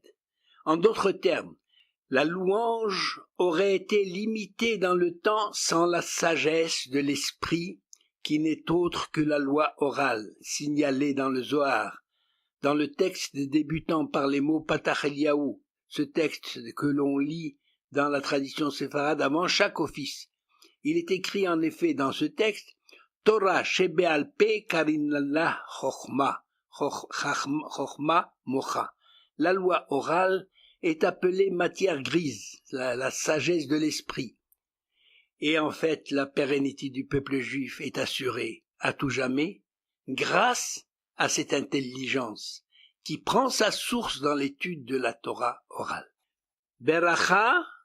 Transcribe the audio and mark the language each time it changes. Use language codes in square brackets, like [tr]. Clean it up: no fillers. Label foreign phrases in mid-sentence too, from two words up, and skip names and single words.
[fr] En d'autres termes, la louange aurait été limitée dans le temps sans la sagesse de l'esprit qui n'est autre que la loi orale signalée dans le Zohar, dans le texte débutant par les mots Patach Eliyahu, ce texte que l'on lit dans la tradition séfarade avant chaque office. Il est écrit en effet dans ce texte [he] Torah shebe'al pe karinallah chochma, chochma mocha. [fr] La loi orale est appelée matière grise, la sagesse de l'esprit. Et en fait, la pérennité du peuple juif est assurée à tout jamais grâce à cette intelligence qui prend sa source dans l'étude de la Torah orale.